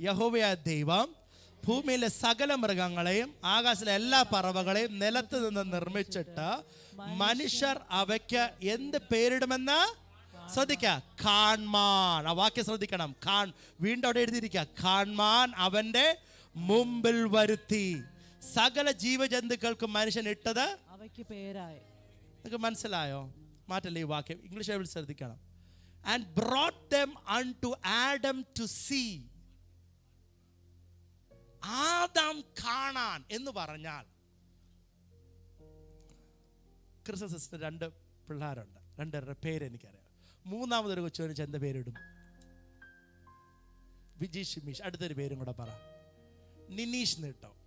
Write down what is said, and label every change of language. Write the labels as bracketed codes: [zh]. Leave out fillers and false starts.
[ml] യഹോവയായ ദൈവം ഭൂമിയിലെ സകല മൃഗങ്ങളെയും ആകാശത്തിലെ എല്ലാ പറവകളെയും നിലത്ത് നിന്ന് നിർമ്മിച്ചിട്ട് മനുഷ്യർ അവയ്ക്ക് എന്ത് പേരിടുമെന്ന് ശ്രദ്ധിക്ക. കാൺമാൻ. ആ വാക്യം ശ്രദ്ധിക്കണം. വീണ്ടും അവിടെ എഴുതിയിരിക്കുക, കാൺമാൻ അവന്റെ മുമ്പിൽ വരുത്തി. സകല ജീവജന്തുക്കൾക്കും മനുഷ്യൻ ഇട്ടത് അവയ്ക്ക് പേരായി. നിങ്ങൾക്ക് മനസ്സിലായോ? മാറ്റല്ലേ ഈ വാക്യം. ഇംഗ്ലീഷ് ശ്രദ്ധിക്കണം. [en] And brought them unto Adam to see. [ml] Adam കാണാൻ എന്ന് പറഞ്ഞാൽ, ക്രിസ്ത്യൻ സിസ്റ്റർ 2 പിള്ളേരുണ്ട്. 2 പേര് എനിക്കറിയാം. 3-മതൊരു കൊച്ചു എന്ത് പേരിടും? വിജി ഷിമീഷ്. അടുത്തൊരു പേരും കൂടെ പറ. നിനീഷ് നീട്ടോ.